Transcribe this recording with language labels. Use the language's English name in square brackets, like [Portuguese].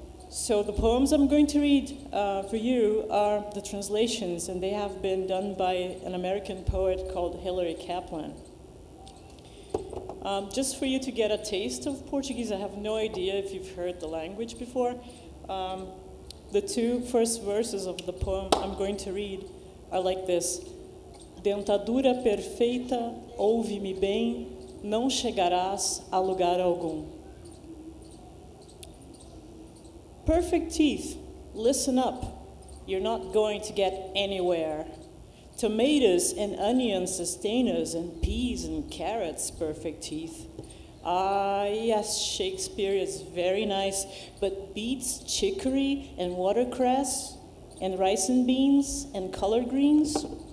[English] So the poems I'm going to read for you are the translations, and they have been done by an American poet called Hilary Kaplan. Just for you to get a taste of Portuguese, I have no idea if you've heard the language before. The two first verses of the poem I'm going to read are like this. [Portuguese] Dentadura perfeita, ouve-me bem, não chegarás a lugar algum. [English] Perfect teeth, listen up. You're not going to get anywhere. Tomatoes and onions sustain us, and peas and carrots, perfect teeth. Ah, yes, Shakespeare is very nice, but beets, chicory, and watercress, and rice and beans, and collard greens?